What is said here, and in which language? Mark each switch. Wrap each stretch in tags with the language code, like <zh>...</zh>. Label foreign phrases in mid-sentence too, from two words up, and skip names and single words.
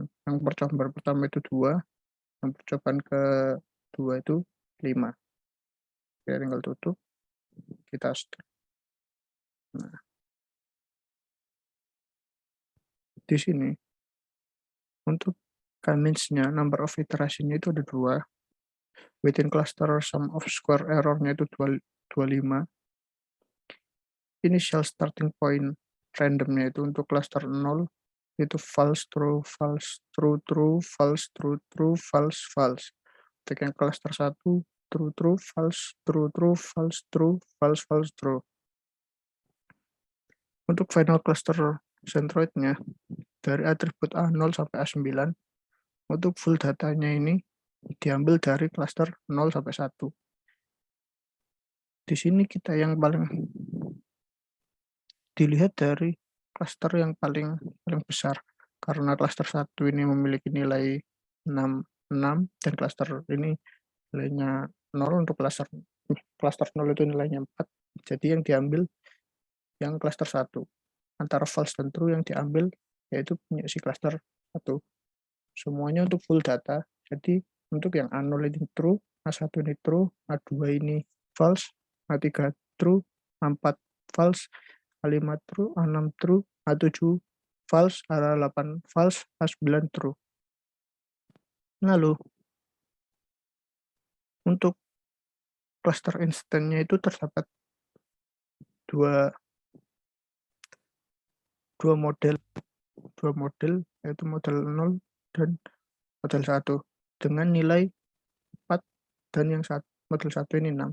<id>Yang percobaan pertama itu 2, yang percobaan kedua itu 5. Kita tinggal tutup, kita start. Nah, di sini untuk convince-nya</id> <en>number of iteration-</en> <id>nya itu ada 2.</id> <en>Within cluster sum of square error-nya itu 25. Initial starting point random-nya</en> <id>itu untuk cluster 0 itu</id> <en>false, true, false, true, true, false, true, true, false, false.</en> <id>Untuk yang cluster 1</id> <en>true, true, false, true, true, false, true, false, false, true.</en> <id>Untuk</id> <en>final cluster centroid-</en> <id>nya dari atribut A0 sampai A9, untuk full datanya ini diambil dari cluster 0 sampai 1. Di sini kita yang paling dilihat dari cluster yang paling besar, karena cluster 1 ini memiliki nilai 6 dan cluster ini nilainya 0. Untuk cluster 0 itu nilainya 4. Jadi yang diambil yang cluster 1. Antara false dan true yang diambil yaitu punya si cluster 1. Semuanya untuk</id> <en>full data.</en> <id>Jadi untuk yang A0 ini true, A1 ini true, A2 ini false, A3 true, A4 false, A5 true, A6 true, A7 false, A8 false, A9 true. Lalu untuk cluster instannya itu terdapat dua model yaitu model 0 dan model 1 dengan nilai 4 dan yang model 1 ini 6.</id>